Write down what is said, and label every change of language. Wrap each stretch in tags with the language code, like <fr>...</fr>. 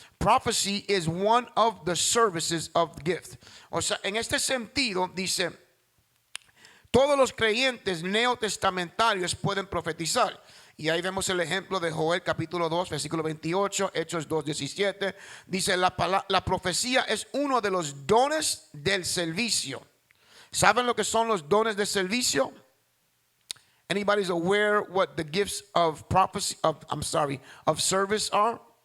<en>Prophecy is one of the services of the gift.</en> <es>O sea, en este sentido dice, todos los creyentes neotestamentarios pueden profetizar. Y ahí vemos el ejemplo de Joel capítulo 2 versículo 28, Hechos 2, 17. Dice, la profecía es uno de los dones del servicio. ¿Saben lo que son los dones del servicio?</es> <en>Anybody's aware what the gifts of prophecy, of service are?</en>